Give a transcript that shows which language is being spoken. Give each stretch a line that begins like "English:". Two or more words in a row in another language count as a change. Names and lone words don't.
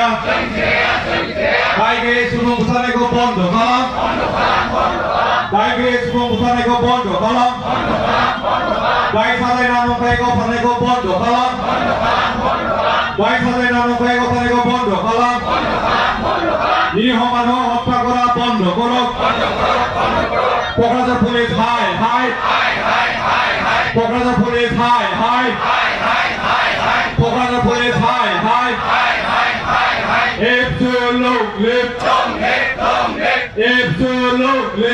Bodo: दाय गैयै सुबुं बुथारनायखौ बन्द खालाम। दाय गैयै सुबुं बुथारनायखौ बन्द खालाम। दाय साजायना नंखाय गावथारनायखौ बन्द खालाम। दाय साजायना नंखाय गावथारनायखौ बन्द खालाम।
Bangla: निरीह मानब हত্যা করা বন্ধ করো।
Bodo: क'क्राझार पुलिस हाय हाय। क'क्राझार पुलिस हाय हाय। क'क्राझार पुलिस हाय हाय।
English: Absolutely. Absolutely.